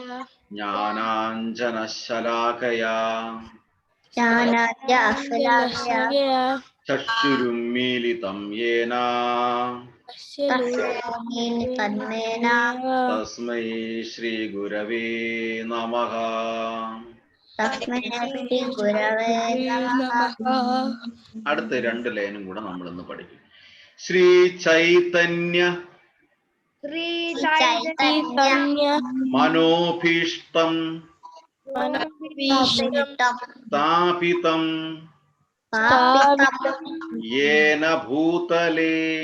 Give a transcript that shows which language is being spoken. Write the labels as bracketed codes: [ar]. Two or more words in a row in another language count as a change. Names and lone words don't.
[sa] Jnananjanashalakaya Jnananjalakshaya चक्षुरुन्मीलितं येन तस्मै श्री गुरवे नमः. [ml] അടുത്ത രണ്ട് ലൈനും കൂടെ നമ്മൾ ഇന്ന് പഠിക്കും. [sa] श्री चैतन्य मनोभीष्टं स्थापितं येन भूतले